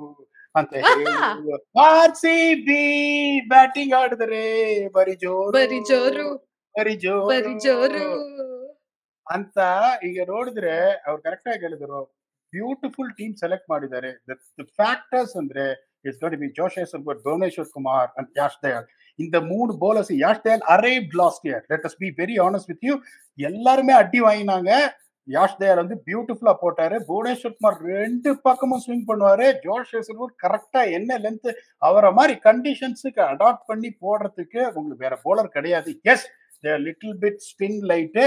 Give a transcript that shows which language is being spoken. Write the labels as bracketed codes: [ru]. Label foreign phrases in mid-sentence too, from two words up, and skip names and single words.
[kn] ಆರ್ಸಿಬಿ ಬ್ಯಾಟಿಂಗ್ ಆಡಿದ್ರೆ ಬರಿ ಜೋರು ಅಂತ ಈಗ ನೋಡಿದ್ರೆ ಅವ್ರು ಕರೆಕ್ಟ್ ಆಗಿ ಹೇಳಿದ್ರು. [en] beautiful team select [kn] ಮಾಡಿದ್ದಾರೆ. [en] factors ಅಂದ್ರೆ it's got to be Josh Hazlewood, Bhuvneshwar Kumar and Yash Dayal. இந்த 3 bowlers, யாஷ் தயால் arrived last year. Let us be very honest with you. [ta] எல்லாருமே அடி வாங்கினாங்க. யாஷ் தயால் வந்து பியூட்டிஃபுல்லா போட்டாரு. புவனேஸ்வர் குமார் 2 பக்கமும் ஸ்விங் பண்ணுவாரு. ஜோஷ் ஹேசல்வுட் கரெக்டா என்ன லென்த் அவரை மாதிரி கண்டிஷன்ஸுக்கு அடாப்ட் பண்ணி போடுறதுக்கு உங்களுக்கு வேற போலர் கிடையாது. [en] yes, little bit spin light.